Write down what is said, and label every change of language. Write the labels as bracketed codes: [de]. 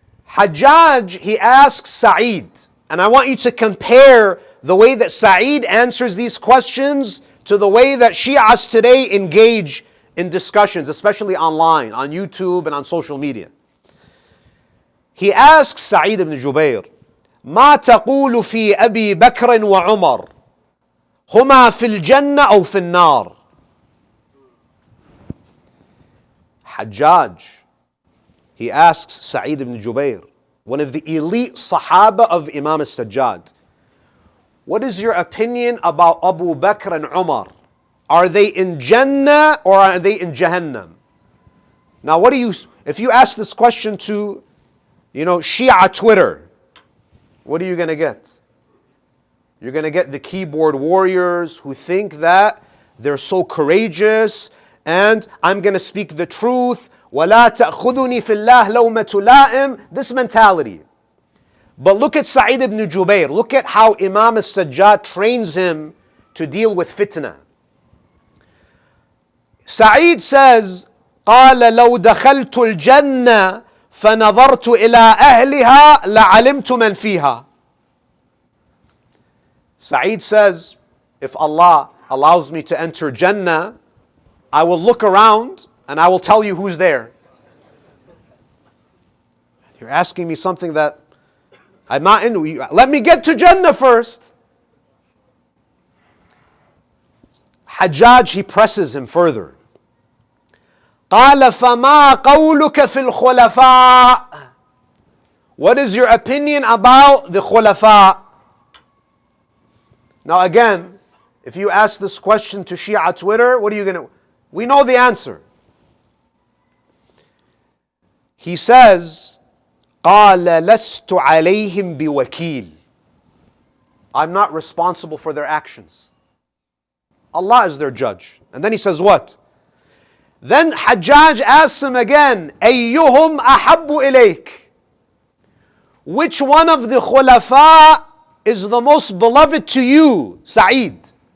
[en] Hajjaj, he asks Sa'id, and I want you to compare the way that Sa'id answers these questions to the way that Shias today engage in discussions, especially online, on YouTube and on social media. He asks Sa'id ibn Jubayr, [ar] ما تقول في أبي بكر وعمر هما في الجنة أو في النار. [en] Hajjaj, he asks Sa'id ibn Jubayr, one of the elite Sahaba of Imam Al-Sajjad, what is your opinion about Abu Bakr and Umar? Are they in Jannah or are they in Jahannam? Now if you ask this question to, Shia Twitter, what are you going to get? You're going to get the keyboard warriors who think that they're so courageous and I'm going to speak the truth. [ar] وَلَا تَأْخُذُنِي فِي اللَّهِ لَوْمَةُ لَائِمٍ. [en] This mentality. But look at Sa'id ibn Jubayr. Look at how Imam Al-Sajjad trains him to deal with fitna. Sa'id says, [ar] قال لو دخلت الجنة فنظرت إلى أهلها لعلمت من فيها. [en] Sa'id says, if Allah allows me to enter Jannah, I will look around and I will tell you who's there. You're asking me something that I'm not into. Let me get to Jannah first. Hajjaj, he presses him further. [ar] قال فما قولك في الخلفاء. [en] What is your opinion about the khulafa? Now again, if you ask this question to Shia Twitter, what are you going to... We know the answer. He says, [ar] قال لست عليهم بوكيل. [en] I'm not responsible for their actions. Allah is their judge. And then he says what? Then Hajjaj asks him again, [ar] أيهم أحب إليك? [en] Which one of the khulafa is the most beloved to you, Sa'id?